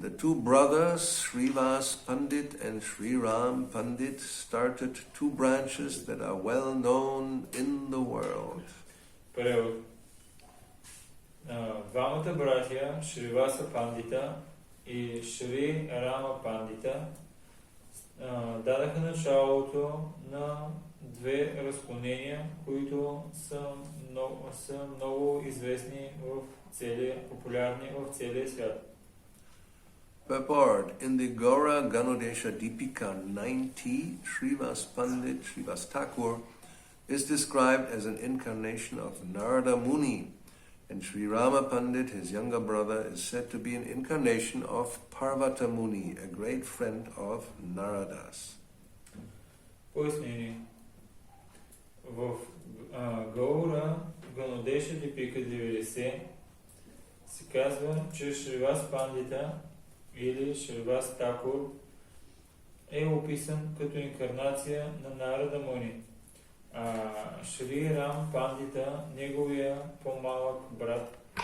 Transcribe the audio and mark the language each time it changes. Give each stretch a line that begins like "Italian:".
English: The two brothers, Srivas Pandit and Sri Ram Pandit, started two branches that are well known in the world.
Bulgarian: Превод. Двамата братя, Шриваса Пандита и Шри Рама Пандита, дадаха началото на две разклонения, които са много известни популярни в целия свят.
English: Purport. In the Gaura Ganodesha Deepika 90, Srivas Pandit, Srivasa Thakura, is described as an incarnation of Narada Muni, and Sri Rama Pandit, his younger brother, is said to be an incarnation of Parvata Muni, a great friend of Naradas.
Bulgarian: Пояснение. В Гаура Ганодеша Дипика 90 се казва, че Шривас Пандита или Шривас Такур е описан като инкарнация на Нарада Муни, а Шри Рам Пандита, неговия по-малък брат,